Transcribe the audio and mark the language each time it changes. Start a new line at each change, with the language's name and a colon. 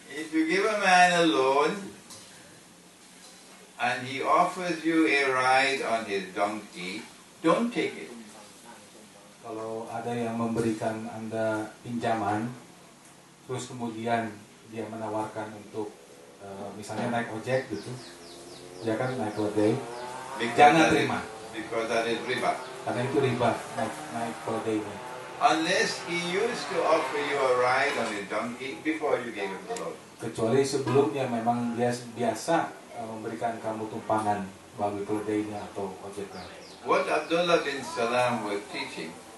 English: if you give a man a loan, and he offers you a ride on his donkey, don't take it.
Indonesian: Kalau ada yang memberikan Anda pinjaman, terus kemudian dia menawarkan untuk misalnya naik ojek gitu, dia kan naik keledai, jangan terima,
English: Because that is riba.
Indonesian: karena itu riba naik keledainya.
English: Unless he used to offer you a ride on his donkey before you gave him the loan.
Indonesian: Kecuali sebelumnya memang dia biasa memberikan kamu tumpangan bagi keledainya atau ojeknya.
English: What Abdullah bin Salam was teaching